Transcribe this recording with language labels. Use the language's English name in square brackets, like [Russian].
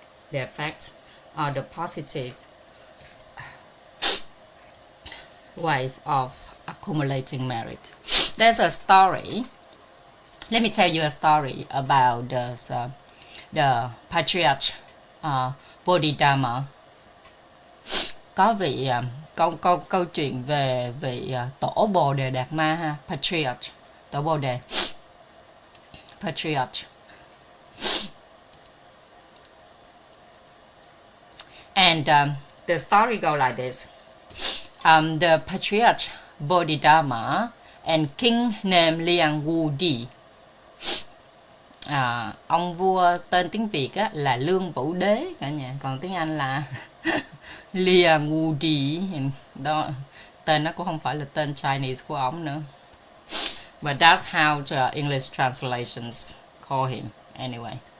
[English] The effect or the positive way of accumulating merit. There's a story. Let me tell you a story about the patriarch Bodhidharma. [Vietnamese] Có vị câu chuyện về vị tổ Bồ Đề Đạt Ma ha, patriarch, tổ Bồ Đề, patriarch. [English] And the story goes like this. The patriarch Bodhidharma and king named Liang Wudi. [Vietnamese] Ông vua tên tiếng Việt á, là Lương Vũ Đế cả nhà, còn tiếng Anh là Liang Wudi. Đó, tên nó cũng không phải là tên Chinese của ông nữa. [English] But that's how the English translations call him anyway.